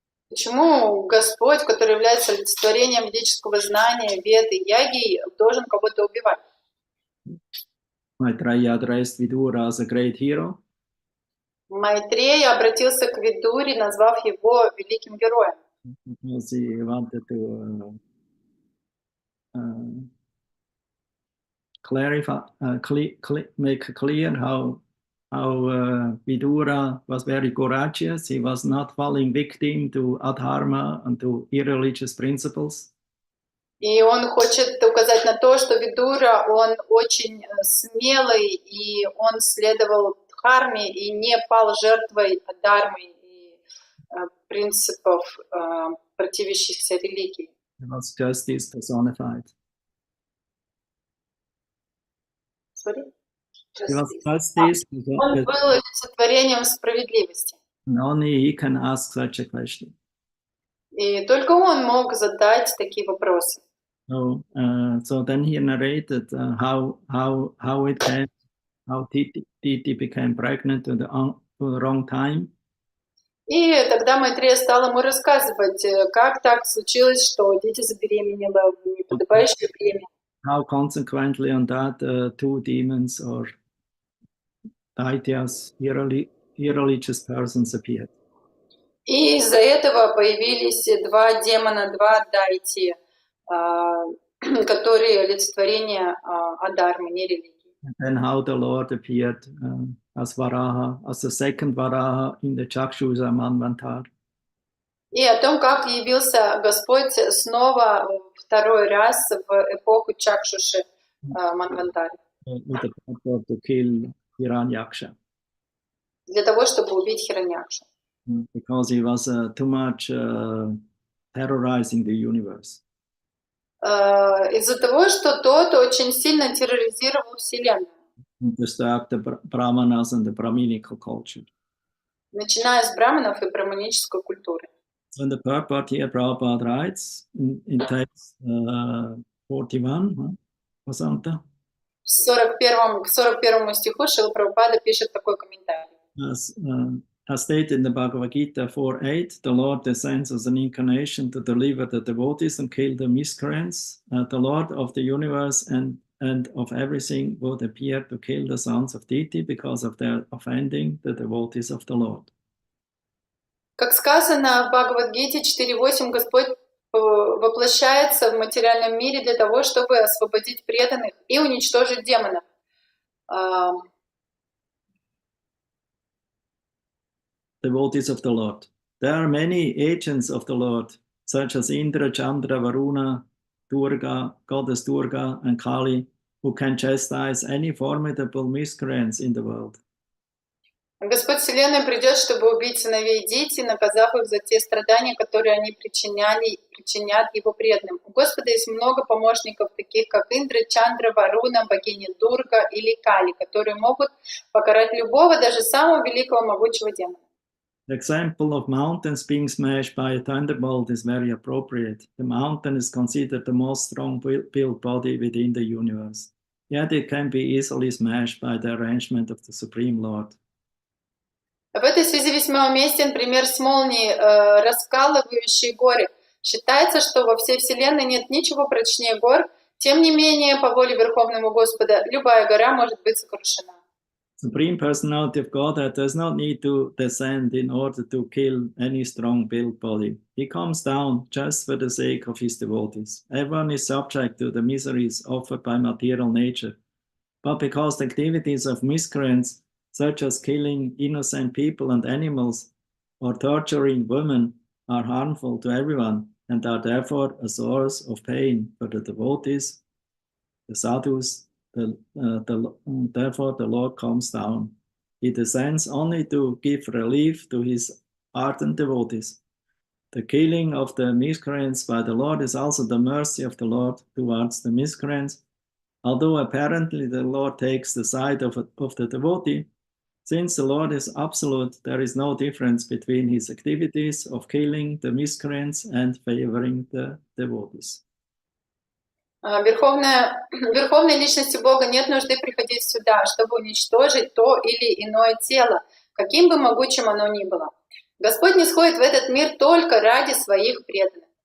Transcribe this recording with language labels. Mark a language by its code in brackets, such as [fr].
[ru] Почему Господь, который является олицетворением ведического знания, Веды, Яги, должен кого-то убивать? [en] Maitreya addressed Vidura as a great hero. [ru] Майтрея обратился к Видуре, назвав его великим героем. [en] Because he wanted to clarify, make clear how Vidura was very courageous. He was not falling victim to adharma and to irreligious principles. [ru] И он хочет указать на то, что Видура, он очень смелый, и он следовал дхарме и не пал жертвой дхармы и принципов, противящихся религии. [en] It was justice personified. Sorry? It was justice. [ru] Он был олицетворением справедливости. [en] And only he can ask such a question. [ru] И только он мог задать такие вопросы. [en] So then he narrated how it came, how Diti became pregnant to the wrong time. [ru] И тогда Майтрея стал ему рассказывать, как так случилось, что Дити забеременела в неподобающее время. [en] How consequently on that two demons or Daityas, irreligious persons appeared. [ru] И из-за этого появились два демона, два дайти, которые олицетворение адхармы, не религии. [en] And then how the Lord appeared as Varaha, as the second Varaha in the Chakshusha Manvantar. [ru] И о том, как явился Господь снова второй раз в эпоху Чакшуши Манвантари. [en] With the purpose to kill Hiranyaksha. [ru] Для того, чтобы убить Хираньякшу. [en] Because he was too much terrorizing the universe. [ru] Из-за того, что тот очень сильно терроризировал Вселенную. [en] Disturbed the Brahmanas and the Brahminical culture. [ru] Начиная с браманов и браманической культуры. [en] So in the purport here, Prabhupada writes in text 41, Vasanta. [ru] К 41 стиху Шрила Прабхупада пишет такой комментарий. [en] As stated in the Bhagavad Gita 4.8, the Lord descends as an incarnation to deliver the devotees and kill the miscreants. The Lord of the universe and of everything would appear to kill the sons of Diti because of their offending the devotees of the Lord. [ru] Как сказано в Бхагавад-гите 4.8, Господь воплощается в материальном мире для того, чтобы освободить преданных и уничтожить демонов. [en] Devotees of the Lord. There are many agents of the Lord, such as Indra, Chandra, Varuna, Durga, Goddess Durga, and Kali, who can chastise any formidable miscreants in the world. [ru] Господь Вселенной придет, чтобы убить сыновей Дити, наказав их за те страдания, которые они причинят его преданным. У Господа есть много помощников, таких как Индра, Чандра, Варуна, богиня Дурга или Кали, которые могут покарать любого, даже самого великого могучего демона. [en] The example of mountains being smashed by a thunderbolt is very appropriate. The mountain is considered the most strong-built body within the universe. Yet it can be easily smashed by the arrangement of the Supreme Lord. [ru] В этой связи весьма уместен пример с молнией, раскалывающей горы. Считается, что во всей Вселенной нет ничего прочнее гор, тем не менее, по воле Верховного Господа, любая гора может быть сокрушена. [en] Supreme Personality of Godhead does not need to descend in order to kill any strong-built body. He comes down just for the sake of his devotees. Everyone is subject to the miseries offered by material nature. But because the activities of miscreants, such as killing innocent people and animals or torturing women, are harmful to everyone and are therefore a source of pain for the devotees, the sadhus, therefore the Lord comes down. He descends only to give relief to his ardent devotees. The killing of the miscreants by the Lord is also the mercy of the Lord towards the miscreants. Although apparently the Lord takes the side of the devotee, since the Lord is absolute, there is no difference between his activities of killing the miscreants and favoring the devotees. [ru] Верховной личности Бога нет нужды приходить сюда, чтобы уничтожить то или иное тело, каким бы могучим оно ни было. Господь не сходит в этот мир только ради своих преданных.